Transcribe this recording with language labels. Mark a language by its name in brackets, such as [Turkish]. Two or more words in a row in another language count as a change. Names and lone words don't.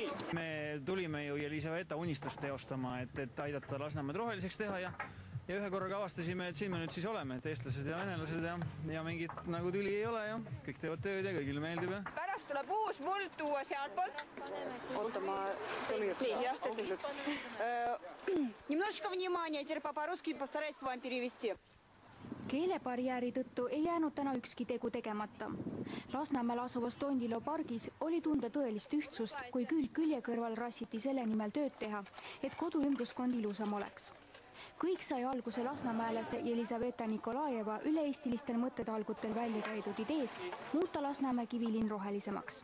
[Estonian] Me tulime ju Jelisaveta unistust teostama, et aidata Lasnamäed roheliseks teha ja ühe korraga avastasime, et siin me nüüd siis oleme, et eestlased ja venelased ja mingit nagu tüli ei ole ja kõik teevad tööd ja kõigile meeldib. Pärast tuleb uus muld tuua sealt poolt. Oota, ma tõlgiks. [Russian] Немножечко внимания, теперь по-русски постараюсь вам перевести. [Estonian] Keelebarjääri tõttu ei jäänud täna ükski tegu tegemata. Lasnamäel asuvas Tondiloo pargis oli tunda tõelist ühtsust, kui külg külje kõrval rassiti selle nimel tööd teha, et kodu ümbruskond ilusam oleks. Kõik sai alguse Lasnamäelase Jelisaveta Nikolajeva üle-eestilistel mõttetalgutel välja käidud ideest muuta Lasnamäe Kivilinn rohelisemaks.